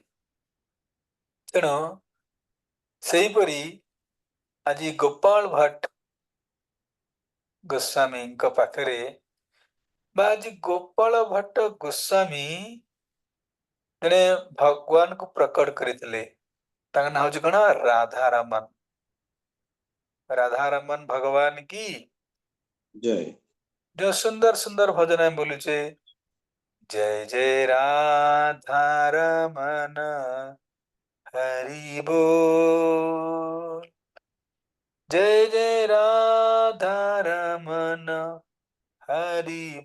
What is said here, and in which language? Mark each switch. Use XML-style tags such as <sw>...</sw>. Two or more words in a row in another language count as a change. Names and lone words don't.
<or>ତେଣୁ ସେହିପରି ଆଜି ଗୋପାଳ ଭଟ୍ଟ ଗୋସ୍ୱାମୀଙ୍କ ପାଖରେ ବା ଆଜି ଗୋପାଳ ଭଟ୍ଟ ଗୋସ୍ୱାମୀ ଜଣେ ଭଗବାନଙ୍କୁ ପ୍ରକଟ କରିଥିଲେ। ତାଙ୍କ ନାଁ ହଉଛି କଣ? ରାଧାରମଣ। ରାଧାରମଣ ଭଗବାନ କି ଜୟ।</or> <hi>जो सुंदर सुंदर भजन हम बोलुचे, जय जय राधा रमन हरि बोल, जय जय राधा रमन हरि</hi>